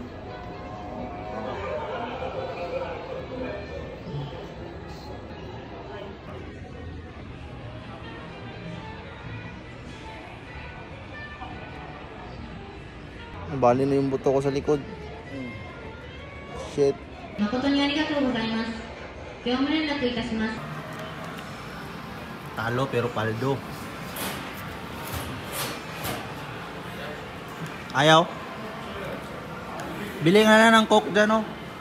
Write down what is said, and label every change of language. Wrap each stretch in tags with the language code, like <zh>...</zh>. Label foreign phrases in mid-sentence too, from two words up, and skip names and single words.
<tl>Bali na yung buto ko sa likod. Shit.</tl> <ja>誠にありがとうございます。業務連絡いたします。</ja> <tl>Talo pero paldo. Ayaw. Bili nga na ng coke dyan oh.</tl>